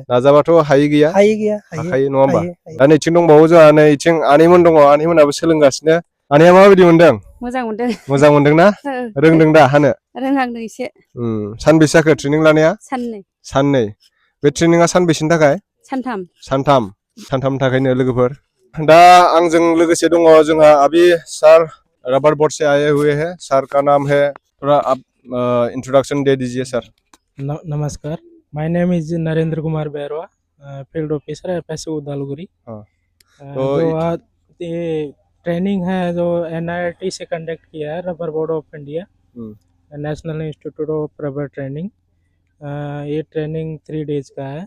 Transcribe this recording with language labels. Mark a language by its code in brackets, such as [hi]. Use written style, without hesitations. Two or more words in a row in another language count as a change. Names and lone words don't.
[brx] नाजाबाथ' हायै गैया हाखायो नङा होमबा दा नैथिं दंबावो जोंहा नैथिं आनैमोन दङ आनैमोनाबो सोलोंगासिनो आनैया माबायदि मोनदों मोजां मोनदोंना रोंदों दा हानो रोंहांदों एसे सानबेसे जाखो ट्रेनिं लानाया साननै बे ट्रेनिंआ सानबेसेनि थाखाय सानथामनि थाखायनो लोगोफोर दा आंजों लोगोसे दङ जोंहा [hi] अभी सर रबर बोर्ड से आए हुए हैं सर का नाम है थोड़ा आप इंट्रोडक्शन दे दीजिए सर [en] नमस्कार My name is Narendra Kumar Bairwa field officer FSO Udalguri [hi] तो जो आज ये ट्रेनिंग है जो एनआईटी से कंडक्ट किया है रबर बोर्ड ऑफ इंडिया नेशनल इंस्टीट्यूट ऑफ रबर ट्रेनिंग ये ट्रेनिंग 3 डेज का है